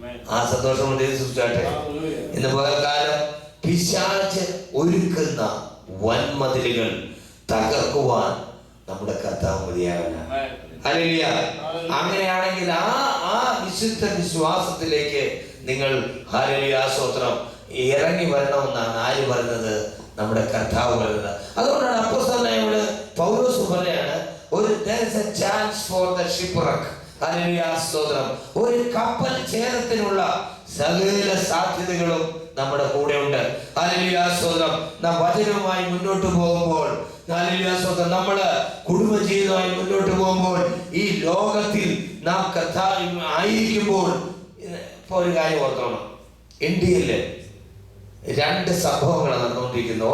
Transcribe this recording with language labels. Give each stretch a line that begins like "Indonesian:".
Malayalam: ആ സന്തോഷം സൂക്ഷിച്ചാട്ടെ. ഇന്ന് പകൽക്കാലം പിശാച് ഒരുക്കുന്ന വൻമതിലുകൾ തകർക്കുവാൻ നമ്മുടെ കർത്താവ് മതിയാകണം. ഹല്ലേലൂയ. അങ്ങനെയാണെങ്കിൽ ആ വിശുദ്ധ വിശ്വാസത്തിലേക്ക് നിങ്ങൾ, ഹല്ലേലൂയ സ്തോത്രം, ഇറങ്ങി വരണമെന്നാണ് ആര് പറയുന്നത്? നമ്മുടെ കർത്താവ് പറയുന്നത്. അതുകൊണ്ടാണ് അപ്പോസ്തലനായ പൗലോസ് പറയാണ്,
English: there is a chance for the shipwreck.
Malayalam: Hallelujah സ്തോത്രം. ഒരു കപ്പൽ ഛേദത്തിനുള്ള സകല സാധ്യതകളും നമ്മുടെ കൂടെ ഉണ്ട്. ഹല്ലേലൂയ സ്തോത്രം. നാം വചനവുമായി മുന്നോട്ട് പോകുമ്പോൾ, ഹല്ലേലൂയ സ്തോത്രം, നമ്മള് കുടുംബജീവിതമായി മുന്നോട്ട് പോകുമ്പോൾ, ഈ ലോകത്തിൽ നാം കർത്താവ് ആയിരിക്കുമ്പോൾ, ഇപ്പൊ ഒരു കാര്യം ഓർത്തോണം, ഇന്ത്യയില് 2 സംഭവങ്ങളാണ് നടന്നുകൊണ്ടിരിക്കുന്നത്.